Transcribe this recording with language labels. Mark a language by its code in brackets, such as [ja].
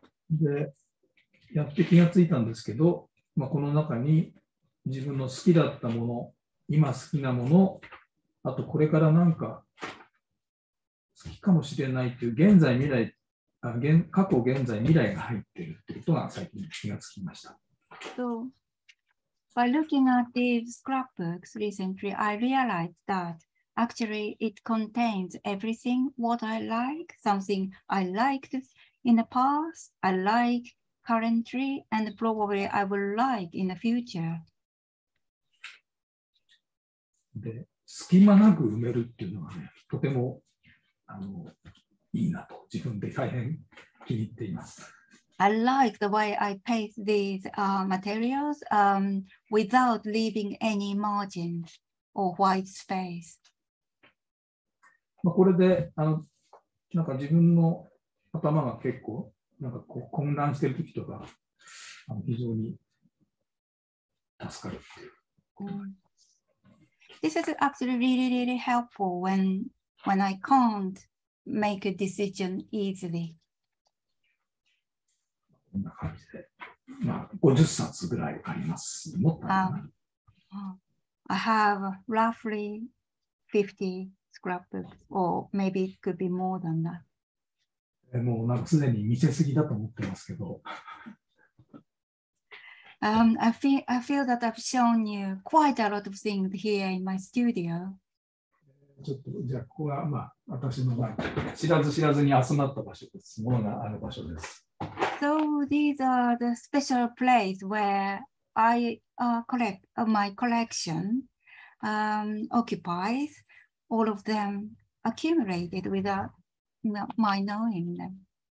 [ja] で、やって気がついたんですけど、この中に自分の好きだったもの、今好きなもの、あとこれからなんか好きかもしれないという現在未来、過去現在未来が入っているということが最近気がつきました。 [en] So by looking at these scrapbooks recently, I realized that actually it contains everything what I like, something I liked in the past, I like currently, and probably I will like in the future. [ja] で、隙間なく埋めるっていうのはね、とてもいいなと自分で大変気に入っています。 [en] I like the way I paste these materials without leaving any margins or white space. [ja] これでなんか自分の頭が結構なんかこう混乱しているときとか非常に助かるっていう。 [en] This is actually really helpful when I can't make a decision easily. [ja] こんな感じで、50冊ぐらいあります。もっとあるかな。 [en] I have roughly 50 scrapbooks, or maybe it could be more than that. [ja] もうなんかすでに見せすぎだと思ってますけど。 [en] I feel that I've shown you quite a lot of things here in my studio. [ja] ちょっとじゃあここが私の知らず知らずに集まった場所です。ものがある場所です。 [en] So these are the special place where I collect my collection occupies. All of them accumulated without my knowing them.